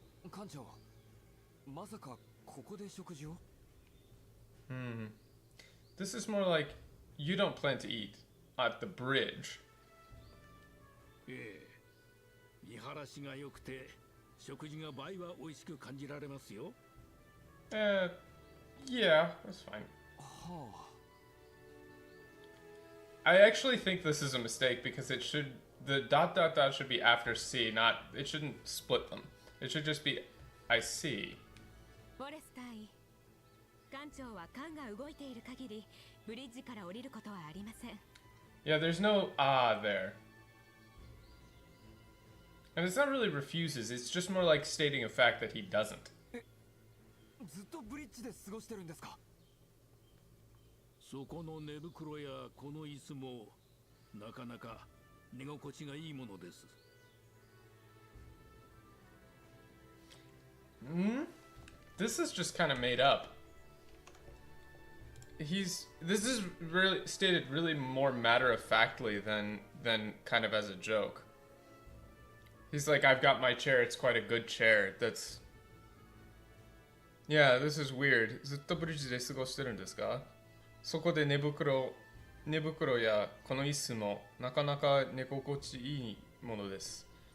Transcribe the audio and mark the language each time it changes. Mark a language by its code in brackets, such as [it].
[ja] 艦長、まさかここで食事を? [en] This is more like you don't plan to eat at the bridge. [ja] ええ、見晴らしが良くて食事が倍は美味しく感じられますよ。 [en] Yeah, that's fine. はあ。 I actually think this is a mistake because the ... should be after C, it shouldn't split them. It should just be I see. [ja] フォレス隊員、艦長は艦が動いている限りブリッジから降りることはありません。 [en] Yeah, there's no there. And it's not really refuses, it's just more like stating a fact that he doesn't. [ja] ずっとブリッジで過ごしてるんですか？そこの寝袋やこの椅子もなかなか寝心地がいいものです。 [en] This is just kind of made up. This is really stated really more matter-of-factly than kind of as a joke. He's like, I've got my chair, it's quite a good chair. That's... Yeah, this is weird. [ja] ずっとブリッジで過ごしてるんですか？そこで寝袋やこの椅子もなかなか寝心地いいものです。